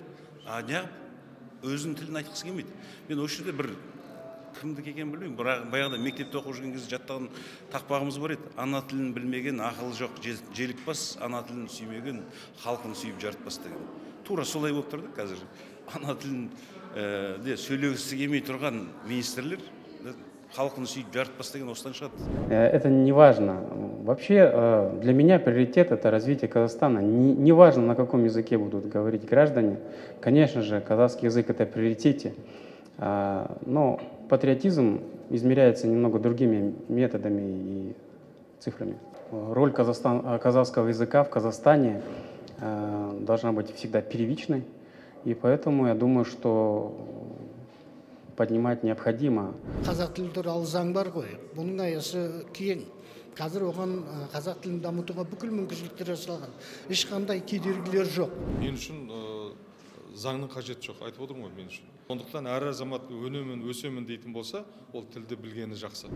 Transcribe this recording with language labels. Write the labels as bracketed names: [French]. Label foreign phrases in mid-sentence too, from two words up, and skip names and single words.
[Kazakh] Неғып өзінің тілін айтқысы келмейді. Мен осы жерде бір кімдікі екенін білмеймін, бірақ баяғыда мектепте оқып жүрген кезде жаттаған тақпағымыз бар еді. Ана тілін білмеген ақылы жоқ желікпас, ана тілін сүймеген халқын сүйіп жарытпас деген. Тура солай болып тұрды қазір. Ана тілін сөйлегісі келмей тұрған министрлер халқын сүйіп жарытпас деген осыдан шығады. [Russian] Это не важно. Вообще для меня приоритет — это развитие Казахстана. Не важно, на каком языке будут говорить граждане. Конечно же, казахский язык — это в приоритете. Но патриотизм измеряется немного другими методами и цифрами. Роль казахского языка в Казахстане должна быть всегда первичной, и поэтому я думаю, что поднимать необходимо. [Kazakh] Қазақ тілі туралы заң бар ғой, бұның аясы кең. Қазір оған қазақ тілін дамытуға бүкіл мүмкіншіліктер жасалған. Ешқандай кедергілер жоқ. Мен үшін заңның қажеті жоқ, айтып отырмын ғой мен үшін. Сондықтан әр азамат өнемін, өсемін дейтін болса, ол тілді білгені жақсы.